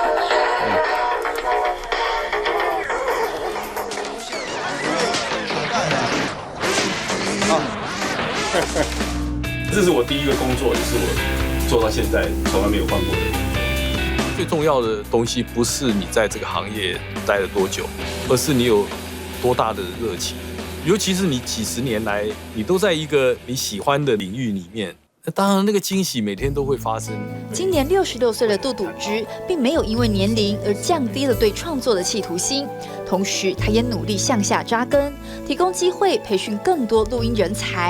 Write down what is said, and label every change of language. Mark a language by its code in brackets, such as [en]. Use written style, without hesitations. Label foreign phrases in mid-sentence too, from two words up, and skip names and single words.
[zh] 這是我第一個工作，也是我做到現在從來沒有換過的。最重要的東西不是你在這個行業待了多久，而是你有多大的熱情。尤其是你幾十年來，你都在一個你喜歡的領域裡面。當然，那個驚喜每天都會發生。今年66歲的杜篤之，並沒有因為年齡而降低了對創作的企圖心，同時他也努力向下扎根，提供機會培訓更多錄音人才。